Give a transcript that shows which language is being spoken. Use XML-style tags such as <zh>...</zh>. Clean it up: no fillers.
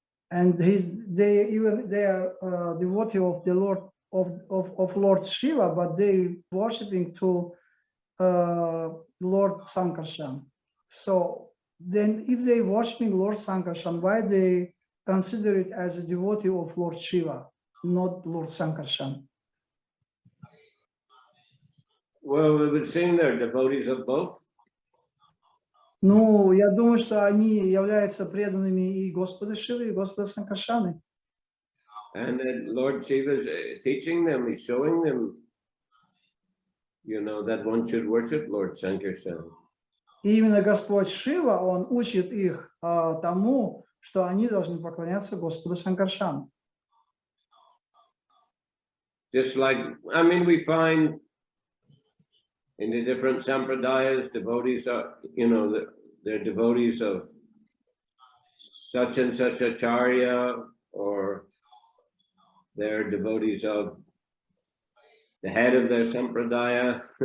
<en>and they are devotee of the Lord of Lord Shiva, but they worshipping to Lord Sankarshan. So then, if they worshipping Lord Sankarshan, why they consider it as a devotee of Lord Shiva, not Lord Sankarshan? Well, we would seem they're devotees of both.</en> <ru>Ну, я думаю, что они являются преданными и Господа Шивы, и Господа Санкаршаны.</ru> <en>And then Lord Shiva is teaching them, he's showing them, that one should worship Lord Sankarshan.</en> <ru>И именно Господь Шива, Он учит их тому, что они должны поклоняться Господу Санкаршану.</ru> <en>Just like, we find in the different sampradayas, devotees are, they're devotees of such and such acharya, or they're devotees of the head of their sampradaya.</en>